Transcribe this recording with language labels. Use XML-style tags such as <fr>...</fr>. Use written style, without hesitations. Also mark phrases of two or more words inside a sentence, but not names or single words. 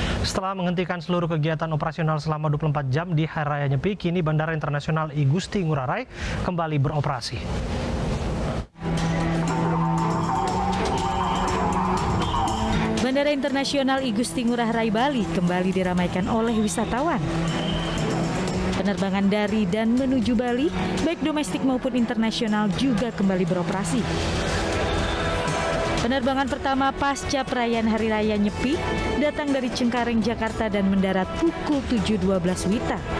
<id>Setelah menghentikan seluruh kegiatan operasional selama 24 jam di Hari Raya Nyepi, kini Bandara Internasional I Gusti Ngurah Rai kembali beroperasi. Bandara Internasional I Gusti Ngurah Rai Bali kembali diramaikan oleh wisatawan. Penerbangan dari dan menuju Bali, baik domestik maupun internasional juga kembali beroperasi. Penerbangan pertama pasca perayaan Hari Raya Nyepi datang dari Cengkareng, Jakarta dan mendarat pukul 7.12 WITA.</id>